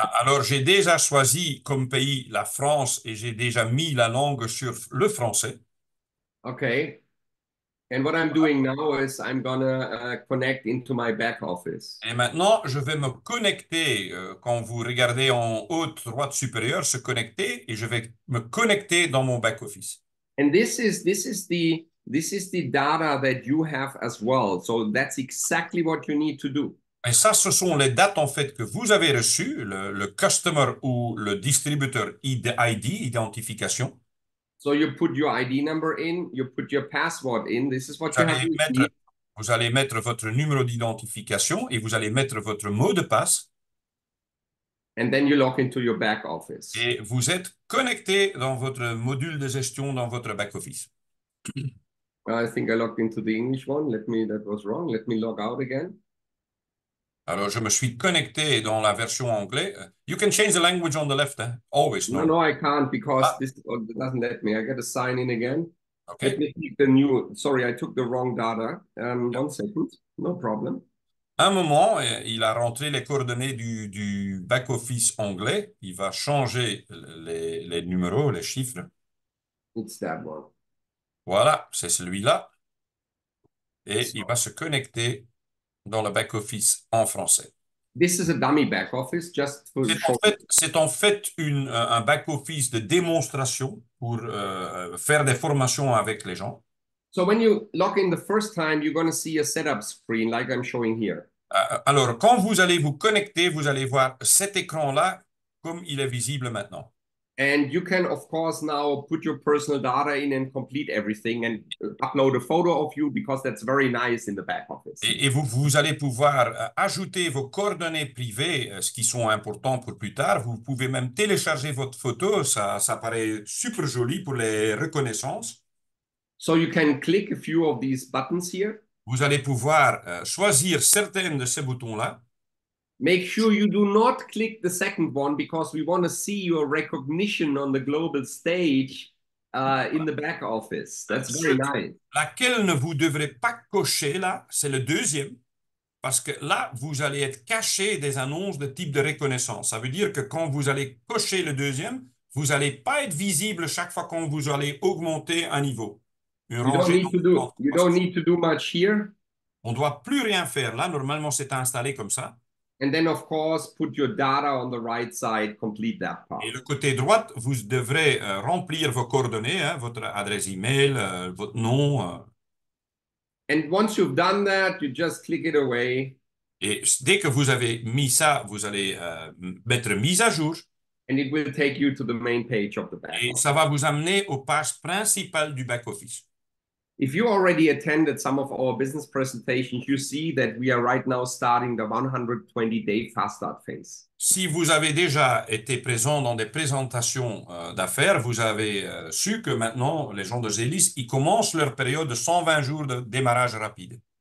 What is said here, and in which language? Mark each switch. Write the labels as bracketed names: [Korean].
[French] alors, j'ai déjà choisi comme pays la France et j'ai déjà mis la langue sur le français. [English] Okay. And what I'm doing now is I'm gonna connect into my back office. [French] Et maintenant, je vais me connecter, quand vous regardez en haut droite supérieure, se connecter, et je vais me connecter dans mon back-office. [English] And this is the data that you have as well. So that's exactly what you need to do. [French] Et ça, ce sont les dates en fait que vous avez reçues, le customer ou le distributeur ID, identification. [English] So you put your ID number in, you put your password in. This is what [French] Vous [English] you have [French] allez [English] received. [French] vous allez mettre votre numéro d'identification et vous allez mettre votre mot de passe. [English] And then you log into your back office. [French] Et vous êtes connecté dans votre module de gestion dans votre back-office. [English] I think I logged into the English one. That was wrong. Let me log out again. [French] Alors, je me suis connecté dans la version anglais. [English] You can change the language on the left, hein? Always. No, I can't because Ah. this doesn't let me. I got to sign in again. Okay. Let me take the new. Sorry, I took the wrong data. 1 second. No problem. [French] À un moment, il a rentré les coordonnées du back-office anglais. Il va changer les numéros, les chiffres. [English] It's that one. [French] Voilà, c'est celui-là. et il va se connecter dans le back-office en français. [English] This is a dummy back office just to show. [French] C'est en fait un back-office de démonstration pour faire des formations avec les gens. [English] So when you log in the first time, you're going to see a setup screen like I'm showing here. [French] Alors, quand vous allez vous connecter, vous allez voir cet écran-là comme il est visible maintenant. [English] And you can, of course, now put your personal data in and complete everything and upload a photo of you because that's very nice in the back office. [French] Et vous allez pouvoir ajouter vos coordonnées privées, ce qui sont importants pour plus tard. Vous pouvez même télécharger votre photo. Ça paraît super joli pour les reconnaissances. [English] So you can click a few of these buttons here. [French] Vous allez pouvoir choisir certains de ces boutons-là. [English] Make sure you do not click the second one because we want to see your recognition on the global stage in the back office. That's very nice. [French] Laquelle ne vous devrez pas cocher là, c'est le deuxième, parce que là, vous allez être caché des annonces de type de reconnaissance. Ça veut dire que quand vous allez cocher le deuxième, vous n'allez pas être visible chaque fois quand vous allez augmenter un niveau. [English] You don't need to do much here. [French] On ne doit plus rien faire. Là, normalement, c'est installé comme ça. [English] And then, of course, put your data on the right side, complete that part. [French] Et le côté droit, vous devrez remplir vos coordonnées, hein, votre adresse email, votre nom. [English] And once you've done that, you just click it away. [French] Et dès que vous avez mis ça, vous allez mettre mise à jour. [English] And it will take you to the main page of the back [French] Et [English] office. [French] ça va vous amener aux pages principales du back-office. [English] If you already attended some of our business presentations, you see that we are right now starting the 120-day fast start phase. [French] Si vous avez déjà été présent dans des présentations d'affaires, vous avez su que maintenant, les gens de Zélis, ils commencent leur période de 120 jours de démarrage rapide.